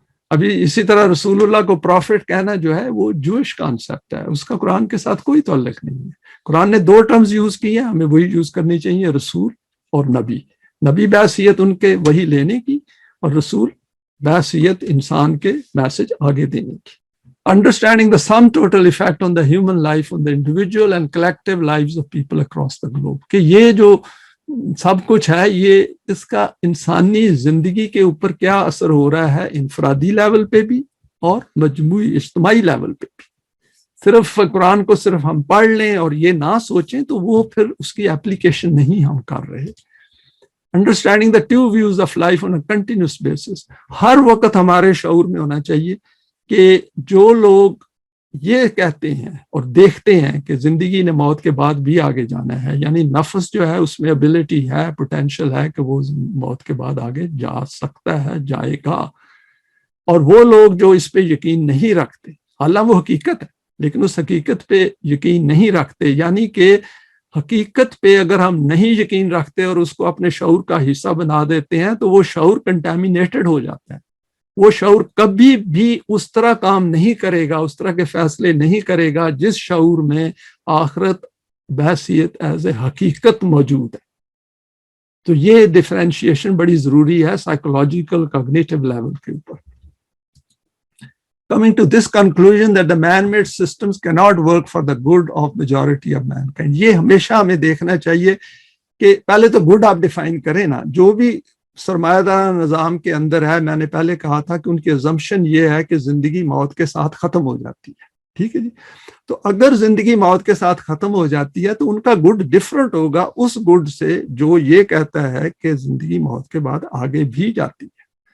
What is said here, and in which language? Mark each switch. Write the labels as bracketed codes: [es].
[ur] ابھی اسی طرح رسول اللہ کو پروفٹ کہنا جو ہے وہ جوش کانسیپٹ ہے، اس کا قرآن کے ساتھ کوئی تعلق نہیں ہے. قرآن نے 2 ٹرمز یوز کی ہیں، ہمیں وہی یوز کرنی چاہیے، رسول اور نبی. نبی بحیثیت ان کے وہی لینے کی، اور رسول بحیثیت انسان کے میسج آگے دینے کی. [en] Understanding the sum total effect on the human life, on the individual and collective lives of people across the globe. [ur] کہ یہ جو سب کچھ ہے، یہ اس کا انسانی زندگی کے اوپر کیا اثر ہو رہا ہے، انفرادی لیول پہ بھی اور مجموعی اجتماعی لیول پہ بھی. صرف قرآن کو صرف ہم پڑھ لیں اور یہ نہ سوچیں تو وہ پھر اس کی اپلیکیشن نہیں ہم کر رہے. [en] Understanding the 2 views of life on a continuous basis. [ur] ہر وقت ہمارے شعور میں ہونا چاہیے کہ جو لوگ یہ کہتے ہیں اور دیکھتے ہیں کہ زندگی نے موت کے بعد بھی آگے جانا ہے، یعنی نفس جو ہے اس میں ابیلٹی ہے، پوٹینشل ہے کہ وہ موت کے بعد آگے جا سکتا ہے، جائے گا. اور وہ لوگ جو اس پہ یقین نہیں رکھتے، حالانکہ وہ حقیقت ہے لیکن اس حقیقت پہ یقین نہیں رکھتے، یعنی کہ حقیقت پہ اگر ہم نہیں یقین رکھتے اور اس کو اپنے شعور کا حصہ بنا دیتے ہیں تو وہ شعور کنٹامینیٹڈ ہو جاتا ہے. وہ شعور کبھی بھی اس طرح کام نہیں کرے گا، اس طرح کے فیصلے نہیں کرے گا جس شعور میں آخرت بحیثیت ایز اے حقیقت موجود ہے. تو یہ ڈفرینشیشن بڑی ضروری ہے سائیکولوجیکل کاگنیٹو لیول کے اوپر. [en] Coming to this conclusion that the man-made systems cannot work for the good of majority of mankind. [ur] یہ ہمیشہ ہمیں دیکھنا چاہیے کہ پہلے تو گڈ آپ ڈیفائن کریں نا. جو بھی سرمایہ دارانہ نظام کے اندر ہے، میں نے پہلے کہا تھا کہ ان کی assumption یہ ہے کہ زندگی موت کے ساتھ ختم ہو جاتی ہے. ٹھیک ہے جی. تو اگر زندگی موت کے ساتھ ختم ہو جاتی ہے تو ان کا گڈ ڈفرنٹ ہوگا اس گڈ سے جو یہ کہتا ہے کہ زندگی موت کے بعد آگے بھی جاتی ہے.